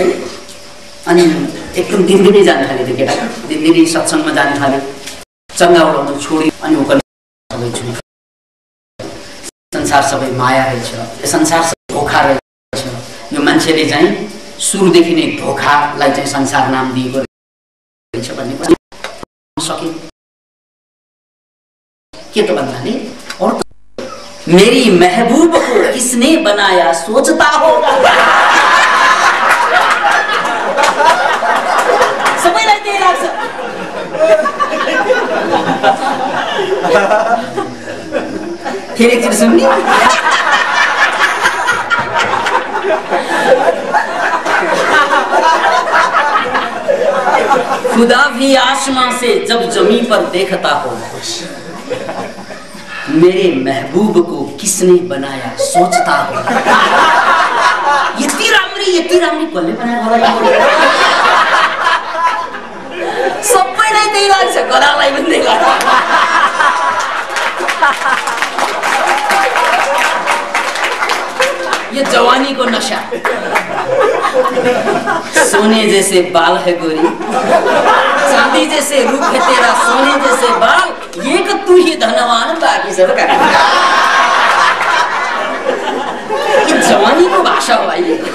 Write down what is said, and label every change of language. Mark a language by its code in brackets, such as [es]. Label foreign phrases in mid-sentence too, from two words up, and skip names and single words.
[ne] अनि एकदम दिनदिनै जान थाल्यो त्यो केटा, दिनदिनै सत्सङ्गमा जान थाल्यो, चङ्गा उडाउनु छोड्यो। अनि ऊ सबै झुट, संसार सबै माया रहेछ, संसार सबै धोखा रहेछ। यो मान्छेले चाहिँ सुरुदेखि नै धोखालाई चाहिँ संसार नाम दिएको रहेछ भन्ने पनि सके। के तो भन्नाले [hi] और मेरी महबूब को किसने बनाया सोचता होगा। [ne] सबैलाई त्यही लाग्छ। फेरि एकचोटि सुन्ने। [hi] खुदा भी आसमां से जब जमीन पर देखता हो, मेरे महबूब को किसने बनाया सोचता हो। [ne] यति राम्री कसले बनाएको होला। सबैलाई त्यही लाग्छ, गरालाई पनि त्यही लाग्छ। [hi] ये जवानी को नशा। सोने जैसे बाल है गोरी, चांदी जैसे रूप है तेरा, सोने जैसे बाल, ये कि तू ही धनवान बाकी सब कर। ये जवानी को भाषा [ne] हो भाइ।